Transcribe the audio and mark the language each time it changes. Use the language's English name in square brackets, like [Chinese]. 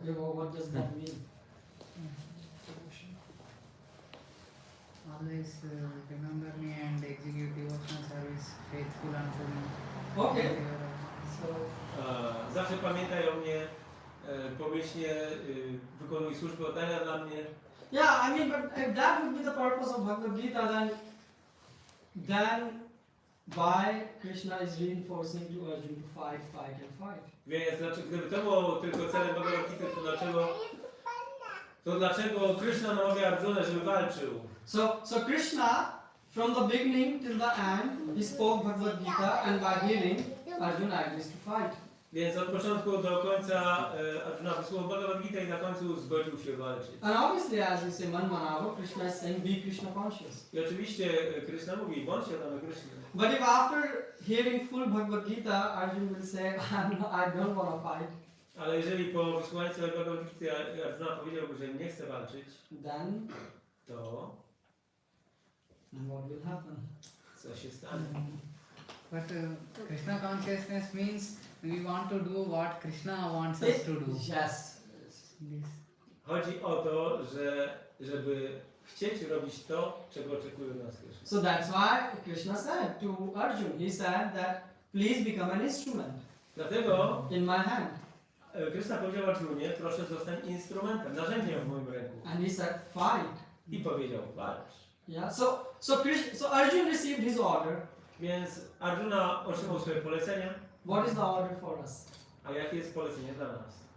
[English] Okay, well, what does that mean? Always remember me and execute devotional service faithful unto me. Okay. So, [Polish] Zawsze pamiętaj o mnie, pomyślnie wykonuj służbę oddania dla mnie. [English] yeah, I mean, but if that would be the purpose of Bhagavad Gita, then why Krishna is reinforcing to Arjuna to fight, fight and fight? [Polish] Więc gdyby to było tylko celem Bhagavad-Gity, to dlaczego Krishna namawia Arjunę, żeby walczył? [English] So Krishna, from the beginning till the end, he spoke Bhagavad Gita, and by hearing, Arjuna agrees to fight. [Polish] Więc od początku do końca Arjuna wysłuchał Bhagavad-Gita i na końcu zgodził się walczyć. [English] And obviously, as we say, Manmanava, Krishna is saying, be Krishna conscious. [Polish] I oczywiście Krishna mówi, bądź świadomy Krishna. [English] But if after hearing full Bhagavad Gita, Arjuna will say, I don't want to fight, [Polish] Ale jeżeli po wysłuchaniu całej Bhagavad-Gity Arjuna powiedziałby, że nie chce walczyć, [English] then [Polish] to [English] what will happen? [Polish] co się stanie? [English] But Krishna consciousness means we want to do what Krishna wants us to do. Yes. This. [Polish] Chodzi o to, żeby chcieć robić to, czego oczekuje nas Krishna. [English] So that's why Krishna said to Arjuna, he said that please become an instrument [Polish] Dlatego [English] in my hand. [Polish] Krishna powiedział Arjunie, proszę zostań instrumentem, narzędziem w moim ręku. [English] And he said, fight. [Polish] I powiedział, walcz. [English] Yeah. So Arjuna received his order. [Polish] Więc Arjuna otrzymał swoje polecenia. [English] What is the order for us? [Polish] A jakie jest polecenie dla nas?